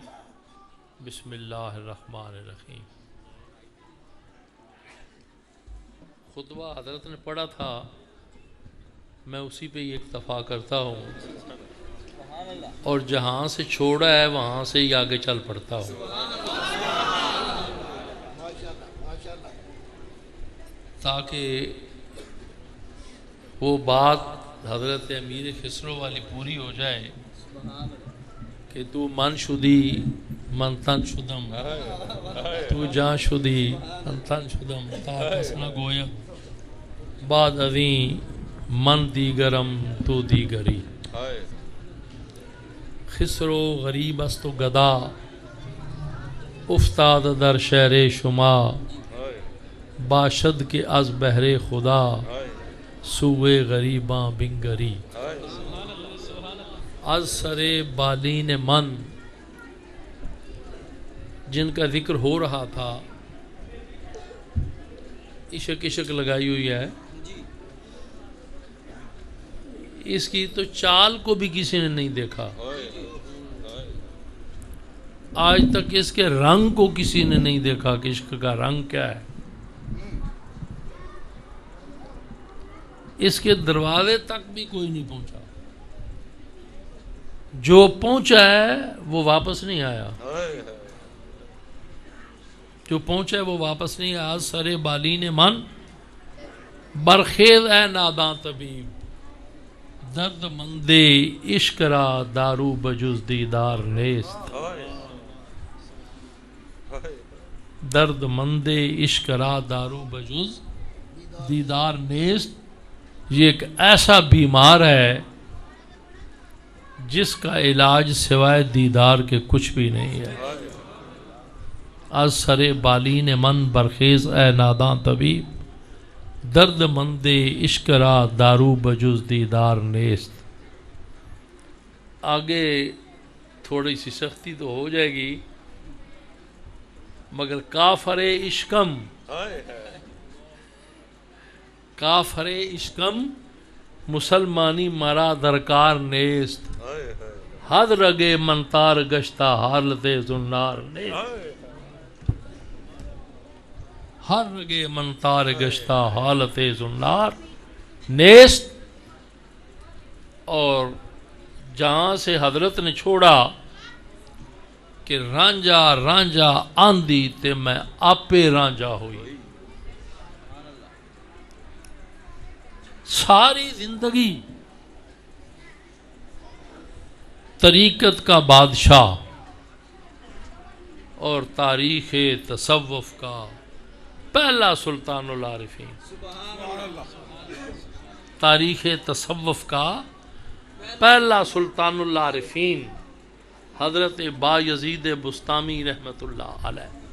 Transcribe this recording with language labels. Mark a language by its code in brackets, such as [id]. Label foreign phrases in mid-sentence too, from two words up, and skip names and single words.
[ur] بسم اللہ الرحمن الرحیم. خطبہ حضرت نے پڑھا تھا، میں اسی پہ ہی اکتفا کرتا ہوں، اور جہاں سے چھوڑا ہے وہاں سے ہی آگے چل پڑتا ہوں، تاکہ وہ بات حضرت امیر خسرو والی پوری ہو جائے کہ [fa] تو من شدی من تن شدم، تو جان شدی من تن شدم، تا کس نہ گویا بعد ازیں من دیگرم تو دیگری. خسرو غریب است و گدا افتاد در شہر شما، باشد کہ از بہر خدا سوئے غریباں بنگری. از سر بالین من، [ur] جن کا ذکر ہو رہا تھا، عشق عشق لگائی ہوئی ہے، اس کی تو چال کو بھی کسی نے نہیں دیکھا، آج تک اس کے رنگ کو کسی نے نہیں دیکھا کہ عشق کا رنگ کیا ہے. اس کے دروازے تک بھی کوئی نہیں پہنچا، جو پہنچا ہے وہ واپس نہیں آیا، جو پہنچا ہے وہ واپس نہیں آیا. [fa] سر بالین من برخیز اے ناداں طبیب، درد مند عشق را دارو بجز دیدار نیست. درد مند عشق را دارو بجز دیدار نیست. [ur] یہ ایک ایسا بیمار ہے جس کا علاج سوائے دیدار کے کچھ بھی نہیں ہے. [fa] از سر بالین من برخیز اے ناداں طبیب، درد مند عشق را دارو بجز دیدار نیست. [ur] آگے تھوڑی سی سختی تو ہو جائے گی، مگر [fa] کافر عشقم، کافر عشقم مسلمانی مرا درکار نیست. حد رگے منتار گشتہ حالت زنار نیست. ہر رگے منتار گشتہ حالت زنار نیست. [ur] اور جہاں سے حضرت نے چھوڑا کہ [pa] رانجا رانجا آندی تے میں آپے رانجا ہوئی. [ur] ساری زندگی طریقت کا بادشاہ اور تاریخ تصوف کا پہلا سلطان العارفین، تاریخ تصوف کا پہلا سلطان العارفین حضرت بایزید بستامی رحمت اللہ علیہ.